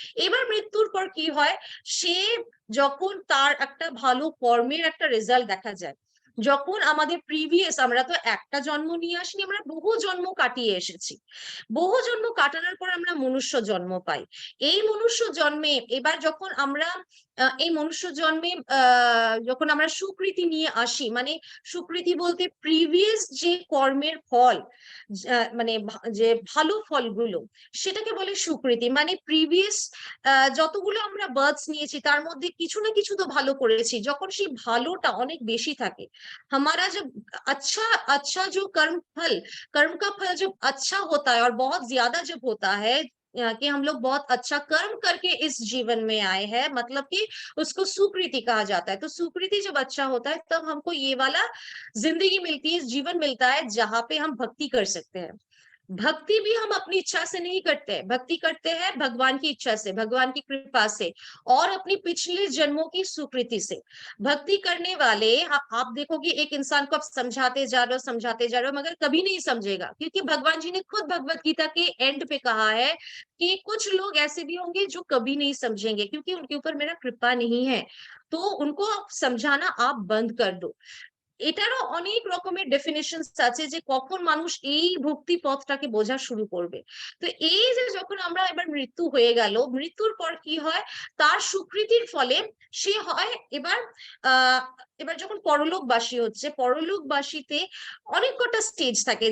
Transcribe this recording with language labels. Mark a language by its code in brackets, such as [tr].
[bn] এবার মৃত্যুর পর কি হয়? সে যখন তার একটা ভালো কর্মের একটা রেজাল্ট দেখা যায়, যখন আমাদের প্রিভিয়াস, আমরা তো একটা জন্ম নিয়ে আসিনি, আমরা বহু জন্ম কাটিয়ে এসেছি, বহু জন্ম কাটানোর পর আমরা মনুষ্য জন্ম পাই। এই মনুষ্য জন্মে এবার যখন আমরা এই মনুষ্য জন্মে যখন আমরা সুকৃতি নিয়ে আসি, মানে সুকৃতি বলতে প্রিভিয়াস যে কর্মের ফল, মানে যে ভালো ফলগুলো, সেটাকে বলে সুকৃতি। মানে প্রিভিয়াস যতগুলো আমরা বার্থস নিয়েছি তার মধ্যে কিছু না কিছু তো ভালো করেছি, যখন সেই ভালোটা অনেক বেশি থাকে, [hi] हमारा जब अच्छा अच्छा जो कर्म का फल जब अच्छा होता है और बहुत ज्यादा जब होता है कि हम लोग बहुत अच्छा कर्म करके इस जीवन में आए हैं, मतलब कि उसको सुकृति कहा जाता है। तो सुकृति जब अच्छा होता है तब हमको ये वाला जिंदगी मिलती है, जीवन मिलता है, जहाँ पे हम भक्ति कर सकते हैं। भक्ति भी हम अपनी इच्छा से नहीं करते, भक्ति करते हैं भगवान की इच्छा से, भगवान की कृपा से, और अपनी पिछले जन्मों की सुकृति से। भक्ति करने वाले, आप देखोगे एक इंसान को आप समझाते जा रहे हो मगर कभी नहीं समझेगा, क्योंकि भगवान जी ने खुद भगवत गीता के एंड पे कहा है कि कुछ लोग ऐसे भी होंगे जो कभी नहीं समझेंगे, क्योंकि उनके ऊपर मेरा कृपा नहीं है, तो उनको समझाना आप बंद कर दो। [bn] এটারও অনেক রকমের ডেফিনেশনস আছে যে কখন মানুষ এই ভক্তি পথটাকে বোঝা শুরু করবে। তো এই যে যখন আমরা এবার মৃত্যু হয়ে গেল, মৃত্যুর পর কি হয়? তার সুকৃতির ফলে সে হয় এবার যখন পরলোকবাসী হচ্ছে, পরলোকবাসীতে অনেক কটা স্টেজ থাকে।